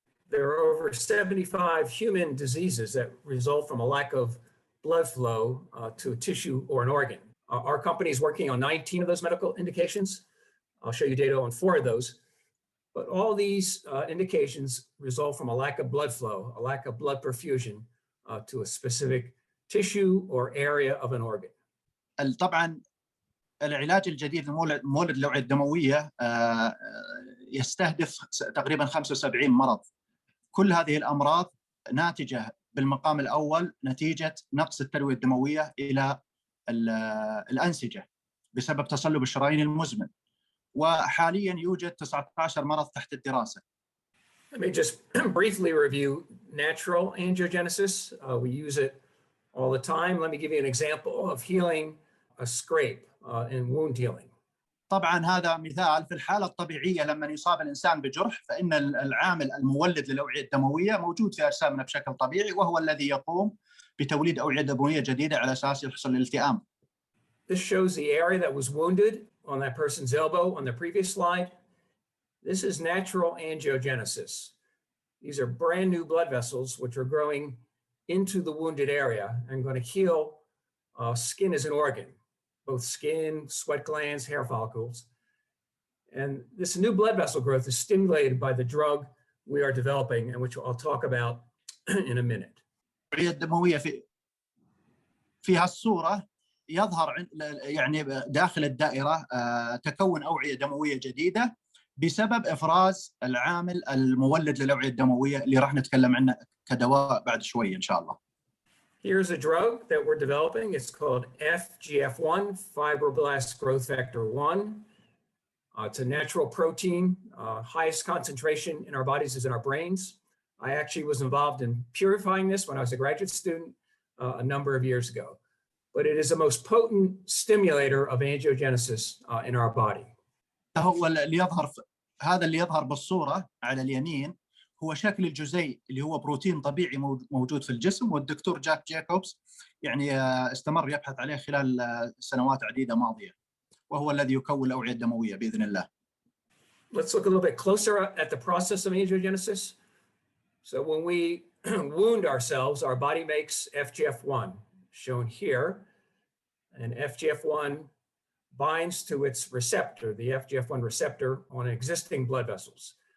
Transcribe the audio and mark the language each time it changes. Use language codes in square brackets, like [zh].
[en] There are over 75 human diseases that result from a lack of blood flow to a tissue or an organ. Our company is working on 19 of those medical indications. I'll show you data on 4 of those. But all these indications result from a lack of blood flow, a lack of blood perfusion to a specific tissue or area of an organ. [ar] طبعا العلاج الجديد المولد للأوعية الدموية يستهدف تقريبا 75 مرض. كل هذه الأمراض ناتجة بالمقام الأول نتيجة نقص التروية الدموية إلى الأنسجة بسبب تصلب الشرايين المزمن، وحاليا يوجد 19 مرض تحت الدراسة. [en] Let me just briefly review natural angiogenesis. We use it all the time. Let me give you an example of healing a scrape in wound healing. [ar] طبعا هذا مثال في الحالة الطبيعية لما يصاب الإنسان بجرح، فإن العامل المولد للأوعية الدموية موجود في أجسامنا بشكل طبيعي، وهو الذي يقوم بتوليد أوعية دموية جديدة على أساس يحصل الالتئام. [en] This shows the area that was wounded on that person's elbow on the previous slide. This is natural angiogenesis. These are brand new blood vessels which are growing into the wounded area and going to heal. Skin is an organ, both skin, sweat glands, hair follicles. And this new blood vessel growth is stimulated by the drug we are developing, and which I'll talk about in a minute. [ar] الأوعية الدموية في هالصورة يظهر يعني داخل الدائرة تكون أوعية دموية جديدة بسبب إفراز العامل المولد للأوعية الدموية اللي راح نتكلم عنه كدواء بعد شوي إن شاء الله. [en] Here's a drug that we're developing. It's called FGF1, fibroblast growth factor 1. It's a natural protein. Highest concentration in our bodies is in our brains. I actually was involved in purifying this when I was a graduate student a number of years ago. But it is the most potent stimulator of angiogenesis in our body. [ar] هو اللي يظهر هذا اللي يظهر بالصورة على اليمين هو شكل الجزيء اللي هو بروتين طبيعي موجود في الجسم، والدكتور جاك جيكوبز يعني استمر يبحث عليه خلال سنوات عديدة ماضية، وهو الذي يكون الأوعية الدموية بإذن الله. [en] Let's look a little bit closer at the process of angiogenesis. So when we wound ourselves, our body makes FGF1, shown here, and FGF1 binds to its receptor, the FGF1 receptor on existing blood vessels.